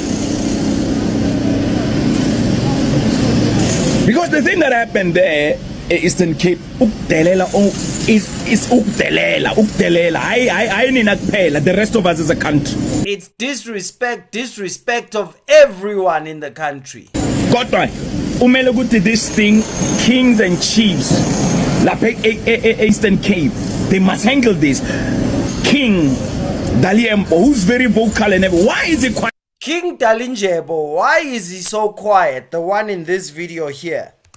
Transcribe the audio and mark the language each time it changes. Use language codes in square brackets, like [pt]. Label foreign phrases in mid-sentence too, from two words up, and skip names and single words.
[en] Because the thing that happened there, Eastern Cape, is ukdelela. The rest of us as a country. It's disrespect of everyone in the country. [zu] Kodwa, umele ukuthi [en] this thing, kings and chiefs, Eastern Cape, they must handle this. King Daliembo, who's very vocal and everything. Why is he quiet? King Dalinjebo, why is he so quiet? The one in this video here.